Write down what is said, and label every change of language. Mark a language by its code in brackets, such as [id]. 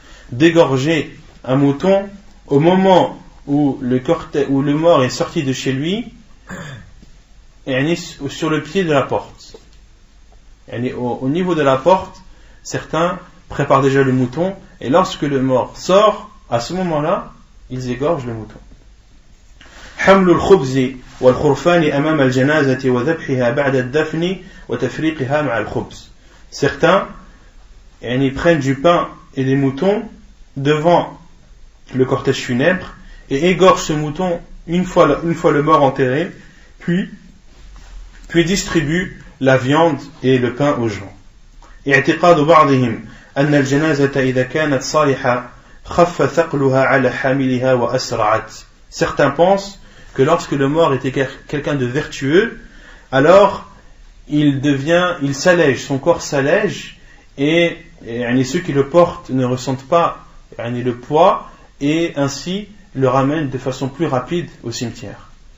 [fr] Dégorger un mouton au moment où le mort est sorti de chez lui, sur le pied de la porte. Au niveau de la porte, certains préparent déjà le mouton, et lorsque le mort sort, à ce moment-là, ils égorgent le mouton. [ar] حمل الخبز والخرفان أمام الجنازة وذبحها بعد الدفن وتفريقها مع الخبز. [fr] Certains prennent du pain et des moutons devant le cortège funèbre et égorgent ce mouton une fois le mort enterré, puis distribuent la viande et le pain aux gens. [ar] اعتقاد بعضهم أن الجنازة إذا كانت صالحة خف ثقلها على حاملها وأسرعت. [fr] Certains pensent que lorsque le mort était quelqu'un de vertueux, alors il s'allège, son corps s'allège, et ceux qui le portent ne ressentent pas le poids, et ainsi le ramènent de façon plus rapide au cimetière.